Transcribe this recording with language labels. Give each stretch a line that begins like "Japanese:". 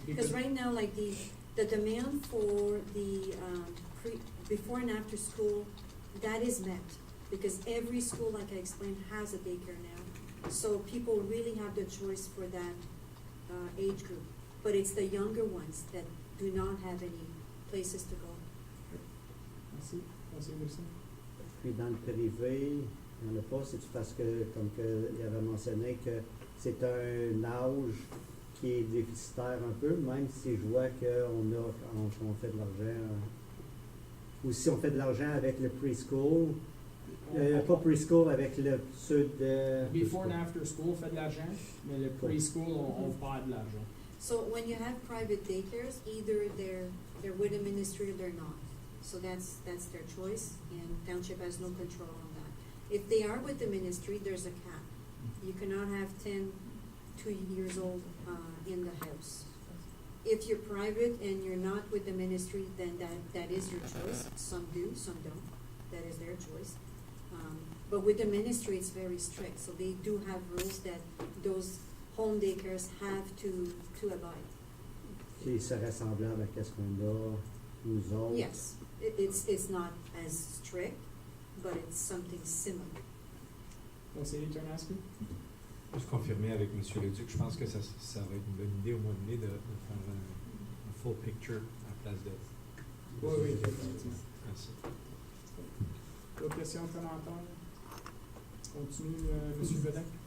English: Because right now, like the demand for the before and after school, that is met. Because every school, like I explained, has a daycare now. So people really have the choice for that age group, but it's the younger ones that do not have any places to go.
French: Merci, Merci. Puis dans le privé, il n'y en a pas, c'est parce que, comme il avait mentionné, que c'est un âge qui est déficitaire un peu, même si je vois qu'on fait de l'argent, ou si on fait de l'argent avec le preschool, pas preschool, avec le ceux de...
English: Before and after school,
French: fait de l'argent, mais le preschool, on pas de l'argent.
English: So when you have private daycares, either they're with a ministry or they're not. So that's their choice, and township has no control on that. If they are with the ministry, there's a cap. You cannot have 2 years old in the house. If you're private and you're not with the ministry, then that is your choice. Some do, some don't. That is their choice. But with the ministry, it's very strict. So they do have rules that those home daycares have to abide.
French: Qui serait semblable à ce qu'on a, nous autres.
English: Yes, it's not as strict, but it's something similar.
French: Conseiller Ternasky? Juste confirmer avec M. Leduc, je pense que ça va être une bonne idée au mois de mai de faire un
English: full picture
French: à la place de. Oui, effectivement. Merci. D'autres questions, commentaires? Continue, M. Godin.